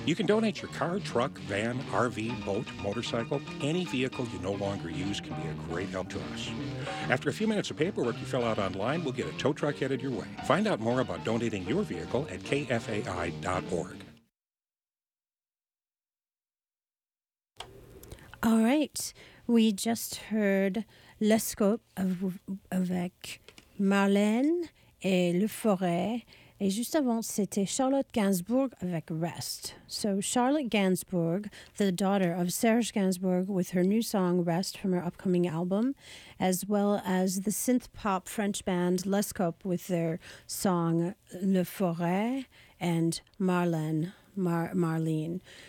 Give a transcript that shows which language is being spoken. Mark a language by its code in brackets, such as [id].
[en] You can donate your car, truck, van, RV, boat, motorcycle. Any vehicle you no longer use can be a great help to us. After a few minutes of paperwork you fill out online, we'll get a tow truck headed your way. Find out more about donating your vehicle at kfai.org. All right. We just heard L'Escope avec Marlène et Le Forêt. [fr] Et juste avant, c'était Charlotte Gainsbourg avec Rest. [en] So Charlotte Gainsbourg, the daughter of Serge Gainsbourg, with her new song Rest from her upcoming album, as well as the synth-pop French band L'Escope with their song Le Forêt, and Marlène, Marlène.